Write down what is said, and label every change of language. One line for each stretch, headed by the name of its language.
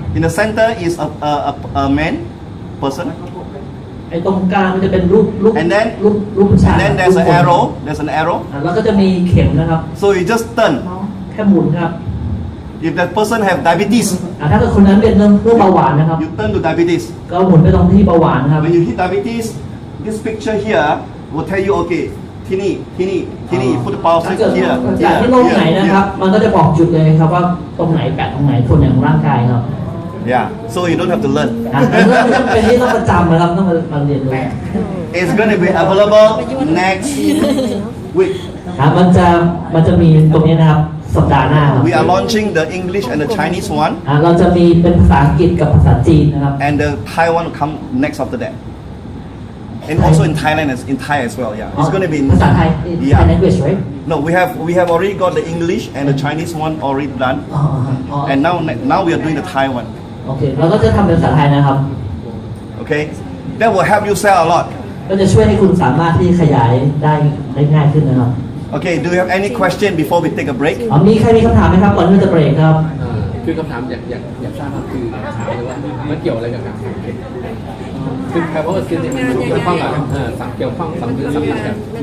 English: in the center is a man person,
Thai: ไอ้ตรงกลางมันจะเป็นรูป
English: And then-
Thai: ผู้ชาย
English: and then there's an arrow. There's an arrow.
Thai: แล้วก็จะมีเข็มนะครับ
English: So you just turn.
Thai: แค่หมุนครับ
English: If that person have diabetes,
Thai: ถ้าเกิดคนนั้นเป็นเรื่องเบาหวานนะครับ
English: you turn to diabetes.
Thai: ก็หมุนไปตรงที่เบาหวานครับ
English: When you hit diabetes, this picture here will tell you, okay, tini, you put the power
Thai: ถ้า
English: strip
Thai: เกิด
English: here,
Thai: จากที่โรคไหนนะครับ มันก็จะบอกจุดเลยครับว่าตรงไหนแปะตรงไหนส่วนไหนของร่างกายครับ
English: Yeah, so you don't have to learn.
Thai: เป็นที่ต้องประจำนะครับต้องมาเรียนรู้
English: It's going to be available next week.
Thai: มันจะมีตรงนี้นะครับสัปดาห์หน้าครับ
English: We are launching the English and the Chinese one,
Thai: เราจะมีเป็นภาษาอังกฤษกับภาษาจีนนะครับ
English: and the Thai one will come next after that. And also in Thailand, in Thai as well. Yeah, it's going to be in
Thai: ภาษาไทย
English: Yeah. Thai language right No, we have already got the English and the Chinese one already done,
Thai: อ๋อ
English: and now we are doing the Thai one.
Thai: โอเคเราก็จะทำเป็นภาษาไทยนะครับ
English: Okay, that will help you sell a lot.
Thai: ก็จะช่วยให้คุณสามารถที่ขยายได้ง่ายขึ้นนะครับ
English: Okay, do you have any question before we take a break?
Thai: มีใครมีคำถามไหมครับก่อนที่จะเบรกครับ คือคำถามอยากทราบครับคือถามเลยว่ามันเกี่ยวอะไรกับการสังเกตคือแปลว่าคือเนี่ยมันเกี่ยวข้องกับเกี่ยวข้องสังเกตกับ